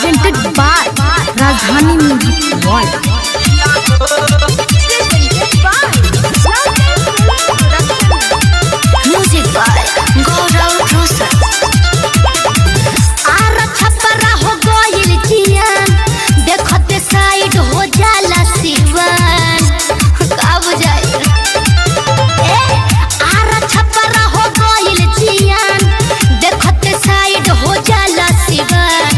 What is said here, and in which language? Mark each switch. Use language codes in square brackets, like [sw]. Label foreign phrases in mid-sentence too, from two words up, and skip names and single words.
[en] presented by Rajdhani Music World. Music by Gaurav Rosar. [bho] आरा छपरा हो गइल जियान, देखते साइड हो जाला सिवान। का बुझाई आरा छपरा हो गइल जियान, देखते साइड हो जाला सिवान।